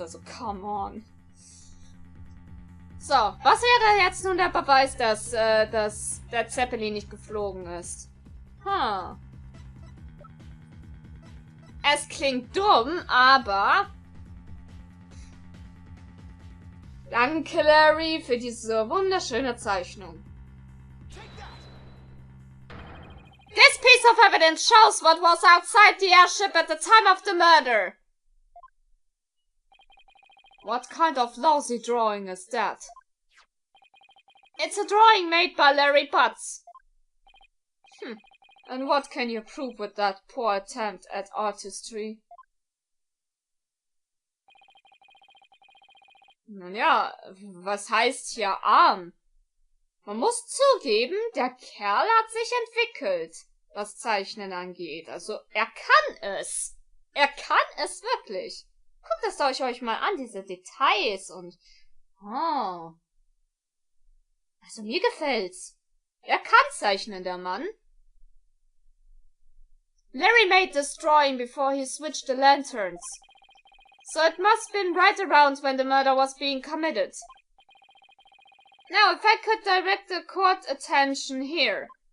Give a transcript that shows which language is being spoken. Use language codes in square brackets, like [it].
[de] Also, [en] come on. [de] So, was wäre jetzt nun der Beweis, dass der Zeppelin nicht geflogen ist? Es klingt dumm, aber... Danke, Larry, für diese wunderschöne Zeichnung. [en] This piece of evidence shows what was outside the airship at the time of the murder. What kind of lousy drawing is that? It's a drawing made by Larry Butts. And what can you prove with that poor attempt at artistry? [de] Nun ja, was heißt hier arm? Man muss zugeben, der Kerl hat sich entwickelt, was Zeichnen angeht. Also, er kann es. Er kann es wirklich. Guckt es euch mal an, diese Details und... Oh. Also, mir gefällt's. Er kann zeichnen, der Mann. [en] Larry made this drawing before he switched the lanterns. So it must have been right around when the murder was being committed. Now, if I could direct the court attention here.